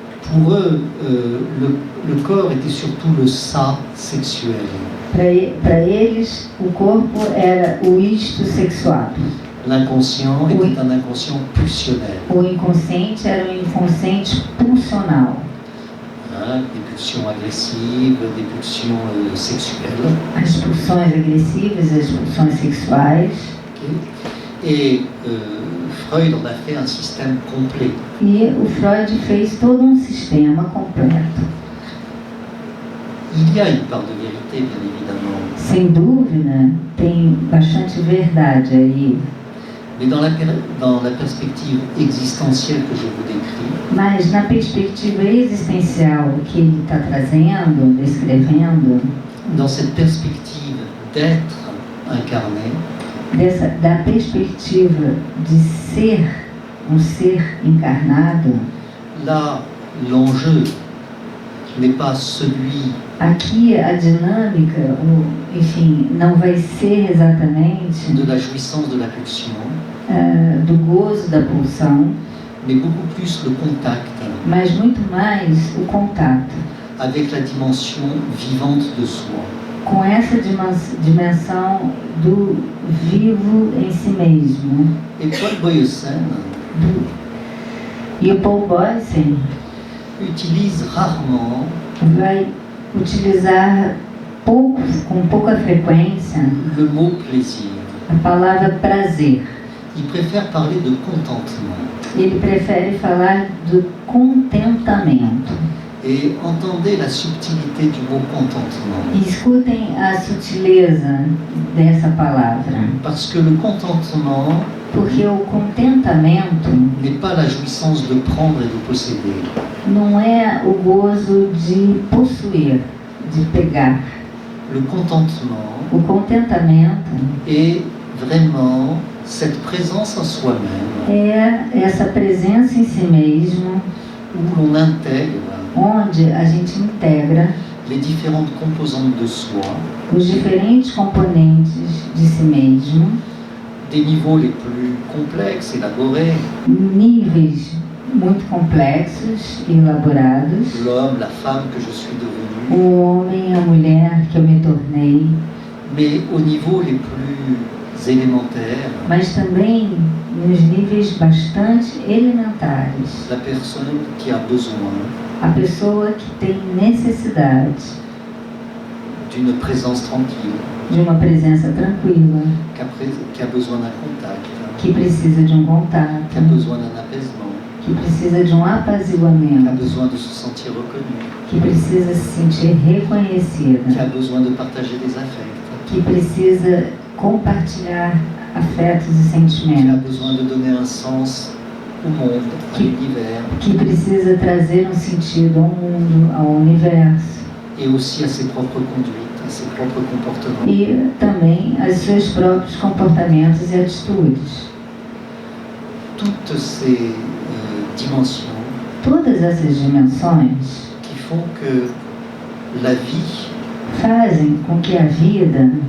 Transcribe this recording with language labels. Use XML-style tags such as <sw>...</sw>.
<fr>Pour eux, le corps était surtout le ça sexuel.</fr> <pt>Para eles, o corpo era o isto sexuado.</pt> <fr>L'inconscient était un inconscient pulsionnel.</fr> <pt>O inconsciente era um inconsciente pulsional.</pt> <fr>Des pulsions agressives, des pulsions sexuelles.</fr> <pt>As pulsões agressivas, as pulsões sexuais. Okay.</pt> <fr>Et Freud en a fait un système complet.</fr> <pt>E o Freud fez todo um sistema completo.</pt> <fr>Il y a une part de vérité, bien évidemment.</fr> <pt>Sem dúvida, tem bastante verdade aí.</pt> <fr>Mais dans la perspective existentielle que je vous décris,</fr> <pt>Mas na perspectiva existencial que ele está trazendo, descrevendo,</pt> <fr>dans cette perspective d'être incarné,</fr> <pt>da perspectiva de ser um ser encarnado,</pt> <fr>là, l'enjeu n'est pas celui</fr> <pt>aqui a dinâmica, enfim, não vai ser exatamente</pt> <fr>de la jouissance de la pulsion,</fr> <pt>do gozo da pulsão,</pt> <fr>mais beaucoup plus le contact</fr> <pt>mas muito mais o contato</pt> <fr>avec la dimension vivante de soi.</fr> <pt>com essa dimensão do vivo em si mesmo.</pt> <fr>Et Paul Boyesen</fr> <pt>E o Paul Boyesen</pt> <fr>utilise rarement</fr> <pt>vai utilizar com pouca frequência</pt> <fr>le mot plaisir.</fr> <pt>a palavra prazer.</pt> <fr>Il préfère parler de contentement.</fr> <pt>Ele prefere falar do contentamento.</pt> <fr>Et entendez la subtilité du mot contentement.</fr> <pt>E escutem a sutileza dessa palavra.</pt> <fr>Parce que le contentement</fr> <pt>Porque o contentamento</pt> <fr>n'est pas la jouissance de prendre et de posséder.</fr> <pt>não é o gozo de possuir, de pegar.</pt> <fr>Le contentement</fr> <pt>O contentamento</pt> <fr>est vraiment cette présence en soi-même</fr> <pt>é essa presença em si mesmo,</pt> <fr>où l'on intègre</fr> <pt>onde a gente integra</pt> <fr>les différentes composantes de soi,</fr> <pt>os diferentes componentes de si mesmo,</pt> <fr>des niveaux les plus complexes, élaborés,</fr> <pt>níveis muito complexos e elaborados,</pt> <fr>l'homme, la femme que je suis devenu,</fr> <pt>o homem, a mulher que eu me tornei,</pt> <fr>mais aux niveaux les plus élémentaires,</fr> <pt>mas também nos níveis bastante elementares.</pt> <fr>la personne qui a besoin</fr> <pt>A pessoa que tem necessidade</pt> <fr>d'une présence tranquille,</fr> <pt>de uma presença tranquila,</pt> <fr>qui a besoin d'un contact,</fr> <pt>que precisa de um</pt> <fr>qui a</fr> <pt>contato,</pt> <fr>besoin d'un apaisement,</fr> <pt>que precisa de um</pt> <fr>qui a</fr> <pt>apaziguamento,</pt> <fr>besoin de se sentir reconnu,</fr> <pt>que precisa se sentir</pt> <fr>qui</fr> <pt>reconhecida,</pt> <fr>a besoin de partager des affects,</fr> <pt>que precisa compartilhar afetos e</pt> <fr>qui a</fr> <pt>sentimentos,</pt> <fr>besoin de donner un sens au monde, à l'univers,</fr> <pt>que precisa trazer um sentido ao mundo, ao universo</pt> <fr>et aussi à ses propres conduites, à ses propres comportements.</fr> <pt>e também aos seus próprios comportamentos e atitudes.</pt> <fr>Toutes ces dimensions</fr> <pt>Todas essas dimensões</pt> <fr>qui font que la vie,</fr> <pt>fazem com que a vida,</pt>